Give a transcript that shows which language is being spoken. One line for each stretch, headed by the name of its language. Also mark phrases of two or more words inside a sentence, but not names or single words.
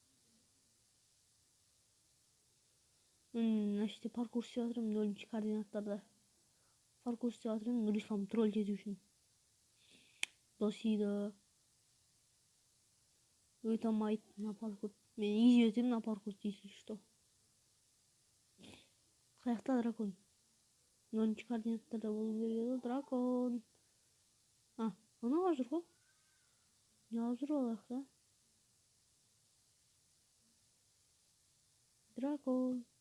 Kazakh: Значит, паркур істеп жатырмын 0 координаттарда. Паркур істеп жатырмын Рифам тролль ету үшін. Досиды. Өте алмайды
Russian: на паркур.
Kazakh: Мен изи өтемін
Russian: на паркур, если что.
Kazakh: Қаяқта дракон? 0 координаттарда болу керек еді дракон. Ана жүр ғой. Не алып жүр олақта? Дракон.